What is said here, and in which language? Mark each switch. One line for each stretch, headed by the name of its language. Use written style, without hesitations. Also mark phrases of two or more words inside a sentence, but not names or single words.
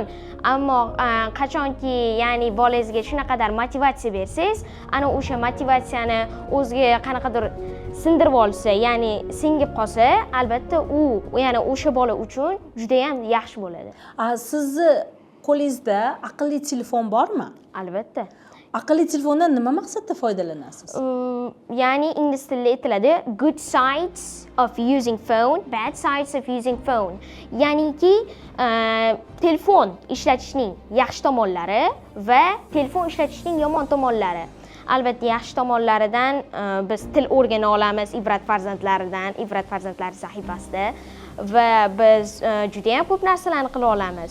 Uzbek: Ammo qachonki, ya'ni bolangizga shunaqadar motivatsiya bersangiz, ana o'sha motivatsiyani o'ziga qanaqadir sindirib olsa, ya'ni singib qolsa, albatta u, ya'ni o'sha bola uchun juda ham yaxshi bo'ladi. Sizni qo'lingizda aqlli telefon bormi? Albatta. Aqlli telefondan nima maqsadda foydalanasiz? Ya'ni ingliz tilida aytiladi
English: good sides of using phone, bad sides of using phone.
Uzbek: Ya'niki telefon ishlatishning yaxshi tomonlari va telefon ishlatishning yomon tomonlari. Albatta yaxshi tomonlaridan biz til o'rgana olamiz Ibrat farzandlaridan, Ibrat farzandlari sahifasida va biz juda ham ko'p narsalarni qila olamiz.